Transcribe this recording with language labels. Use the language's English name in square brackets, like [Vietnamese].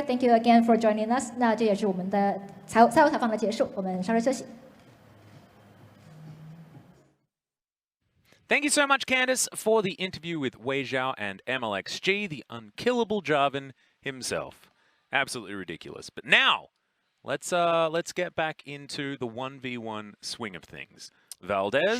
[English] Thank you again for joining us. [Chinese] 那这也是我们的赛后采访的结束，我们稍事休息。 [English] Thank you so much, Candace, for the interview with Wei Xiao and FLICKR, the unkillable Jarvan himself. Absolutely ridiculous. But now, let's get back into the 1v1 swing of things. Valdez,